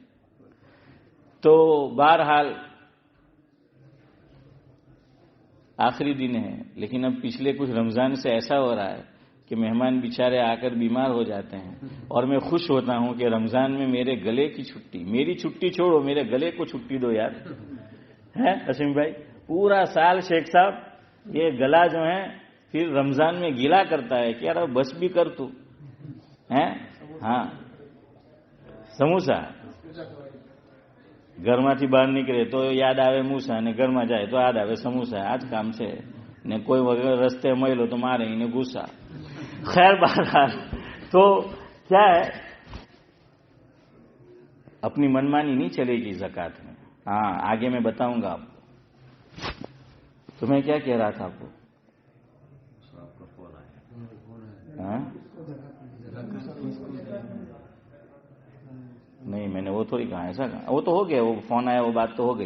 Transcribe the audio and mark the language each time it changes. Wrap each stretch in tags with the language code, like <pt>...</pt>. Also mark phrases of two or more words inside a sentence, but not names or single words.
<ur>تو بہرحال آخری دن ہے، لیکن اب پچھلے کچھ رمضان سے ایسا ہو رہا ہے کہ مہمان بیچارے آ کر بیمار ہو جاتے ہیں، اور میں خوش ہوتا ہوں کہ رمضان میں میرے گلے کی چھٹی، میری چھٹی چھوڑو میرے گلے کو چھٹی دو یار. ہے حسین بھائی، پورا سال شیخ صاحب یہ گلا جو ہے پھر رمضان میں گیلا کرتا ہے کہ یار بس بھی کر تو ہے.</ur> <gu>ہاں سموسا ઘરમાંથી બહાર નીકળે તો યાદ આવે મૂસા, ને ઘરમાં જાય તો યાદ આવે સમોસા. આ જ કામ છે ને. કોઈ વગર રસ્તે મળ્યો તો મારે એને ગુસ્સા.</gu> <ur>خیر بہرحال تو کیا ہے، اپنی منمانی نہیں چلے گی زکوٰۃ میں. ہاں آگے میں بتاؤں گا آپ کو. تو میں کیا کہہ رہا تھا آپ کو؟ نہیں میں نے وہ تھوڑی کہا، ایسا کہا، وہ تو ہو گیا، وہ فون آیا وہ بات تو ہو گئی.</ur>